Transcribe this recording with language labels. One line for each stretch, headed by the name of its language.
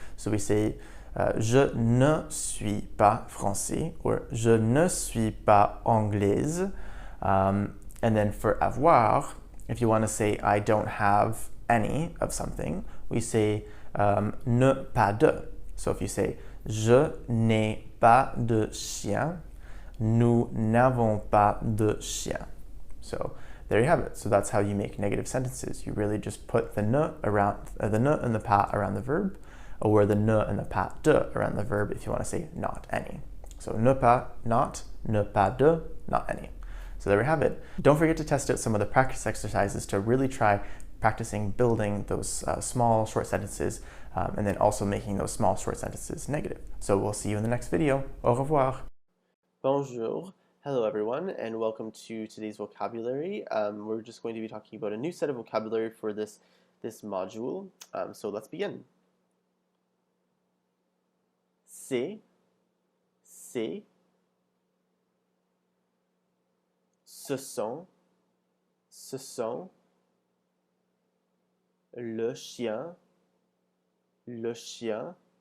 English: So we say
French: je ne suis pas français or je ne suis pas anglaise.
English: And then for avoir, if you want to say I don't have any of something, we say ne pas de. So if you say
French: je n'ai pas de chien, nous n'avons pas de chien.
English: So there you have it. So that's how you make negative sentences. You really just put the ne around the ne and the pas around the verb, or the ne and the pas de around the verb if you want to say not any. So ne pas not, ne pas de, not any. So there we have it. Don't forget to test out some of the practice exercises to really try practicing building those small short sentences and then also making those small short sentences negative. So we'll see you in the next video.
French: Au revoir. Bonjour.
English: Hello everyone and welcome to today's vocabulary. We're just going to be talking about a new set of vocabulary for this module. So let's begin.
French: C'est, ce sont, le chien, le chat,